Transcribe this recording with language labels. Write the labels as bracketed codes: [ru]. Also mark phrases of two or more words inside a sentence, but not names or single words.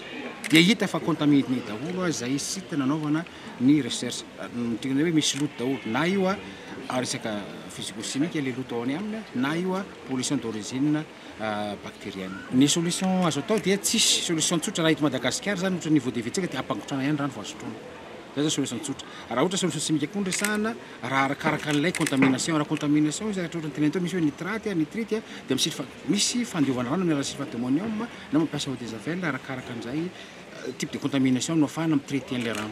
[mg] Dia hita fa contaminé daholo zay site nanaovana ny recherche. Mitegna hoe misy loto daholo na io resaka physico-chimique le loto ao any aminy na io [fr] pollution d'origine bactérienne. [mg] Ny solution azo atao dia tsisy solution tsotra raha eto Madagasikara zany ohatra [fr] niveau de vie- [mg] tsika dia ampangotrana ihany rano vao azo sotroina. Zay zany solution tsotra. Raha ohatra [fr] solution chimique [mg] koa ndresahana raha arakaraka an'ilay contamination, raha contamination izy ohatra tena tao misy hoe [fr] nitrate, nitrite [mg] dia misy fandiovana rano amin'ny alalan'ny [fr] sulfate d'ammonium [mg] na mampiasa [fr] eau de javel [mg] arakaraka an'izay [fr] type de contamination [mg] no afahana mitraité an'ilay rano.